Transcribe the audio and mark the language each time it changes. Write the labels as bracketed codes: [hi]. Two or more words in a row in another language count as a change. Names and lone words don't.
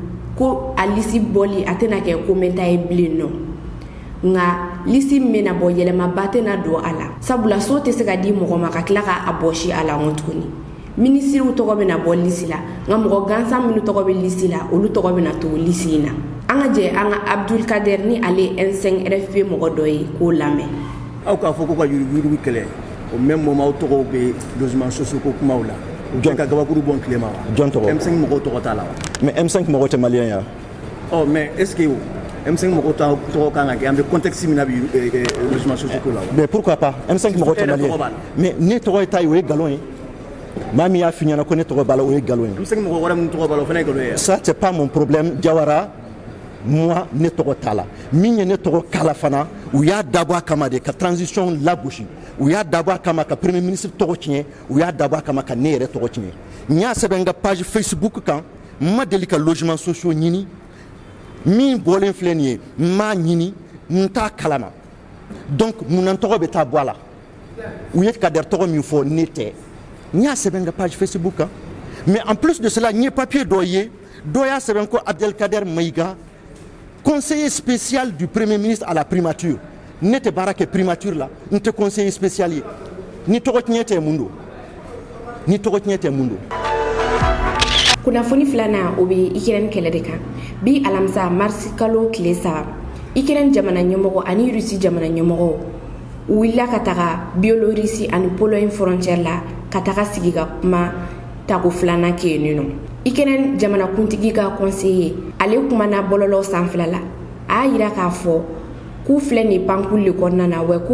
[bm] ko a lisi bɔli a tɛna kɛ ko mɛnta ye bilen nɔ nga lisi min bɛna bɔ yɛlɛmaba tɛna don a la sabula so tɛ se ka di mɔgɔ ma ka tila k'a bɔsi a la ŋɔ tuguni ministiriw tɔgɔ bɛna bɔ lisi la nga mɔgɔ gansan minnu tɔgɔ bɛ lisi la olu tɔgɔ bɛna to lisi in na an ka jɛ an ka Abdelkader ni ale N5 RFP mɔgɔ dɔ ye k'o lamɛn aw k'a fɔ ko ka yuruguyurugu kɛlɛ o [fr] même moment [bm] aw tɔgɔw bɛ [fr] logement sociaux [bm] ko kumaw la jɔn ka gabakuru bɔn tilema jɔn tɔgɔ M5 mɔgɔw tɔgɔ t'a la mais M5 mɔgɔw tɛ malien ya oh [fr] mais est-ce que [bm] M5 mɔgɔw tɔgɔ kan ka kɛ an bɛ contexte min na bi [fr] logement sociaux [bm] ko la [fr] mais pourquoi pas [bm] M5 mɔgɔw tɛ [fr] malien mais [bm] ne tɔgɔ ye ta ye o ye galon ye maa min y'a f'i ɲɛna ko ne tɔgɔ b'a la o ye galon ye M5 mɔgɔ wɛrɛ min tɔgɔ b'a la o fana ye galon ye [fr] ça c'est pas mon problème [bm] Jawara moi ne tɔgɔ t'a la min ye ne tɔgɔ kala fana u y'a dabɔ a kama de ka transition lagosi u y'a dabɔ a kama ka [fr] premier ministre [bm] tɔgɔ tiɲɛ u y'a dabɔ a kama ka ne yɛrɛ tɔgɔ tiɲɛ n y'a sɛbɛn n ka page Facebook kan n ma deli ka [fr] logement sociaux [bm] ɲini min bɔlen filɛ nin ye n m'a ɲini n t'a kalama donc munna n tɔgɔ bɛ taa bɔ a la u ye Kader tɔgɔ min fɔ ne tɛ n y'a sɛbɛn n ka page Facebook kan [fr] mais en plus de cela [bm] n ye papier dɔ ye dɔ y'a sɛbɛn ko Abdelkader Maïga [fr] conseiller spécial du premier ministre à la primature [bm] ne tɛ baara kɛ primature la n tɛ [fr] conseiller spécial [bm] ye ni tɔgɔ tiɲɛ tɛ mun don ni tɔgɔ tiɲɛ tɛ mun don kunnafoni filanan o bɛ Ukraine kɛlɛ de kan bi alamisa marisi kalo tile 3 Ukraine jamana ɲɛmɔgɔ ani Russie jamana ɲɛmɔgɔ u wulila ka taga Biélorussie ani Pologne frontière la ka taga sigi ka kuma tako filanan kɛ yen nɔ Ukraine jamanakuntigi ka conseiller ale kumana bɔlɔlɔ sanfɛla la a y'a yira k'a fɔ k'u filɛ nin pankuli le kɔnɔna na wa k'u